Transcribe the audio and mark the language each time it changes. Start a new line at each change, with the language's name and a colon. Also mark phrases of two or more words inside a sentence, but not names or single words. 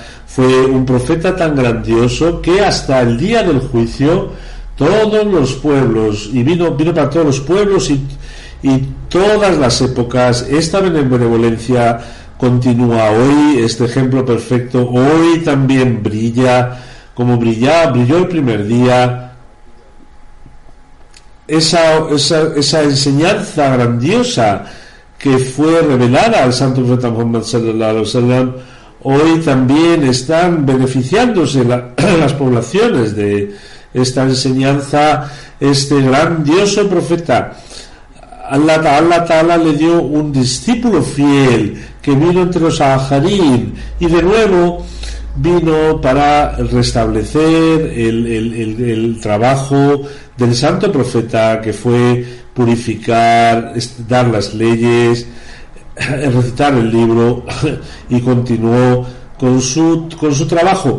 Spanish: Fue un profeta tan grandioso que hasta el día del juicio todos los pueblos, y vino para todos los pueblos y todas las épocas, esta benevolencia continúa hoy. Este ejemplo perfecto hoy también brilla, como brilló el primer día. Esa enseñanza grandiosa que fue revelada al Santo Profeta Muhammad
Arabic: صلى الله عليه وسلم,
Spanish: hoy también están beneficiándose las poblaciones de esta enseñanza. Este grandioso profeta, Allah Ta'ala le dio un discípulo fiel que vino entre los Aharim, y de nuevo vino para restablecer el trabajo del santo profeta, que fue purificar, dar las leyes, recitar el libro, y continuó con su trabajo.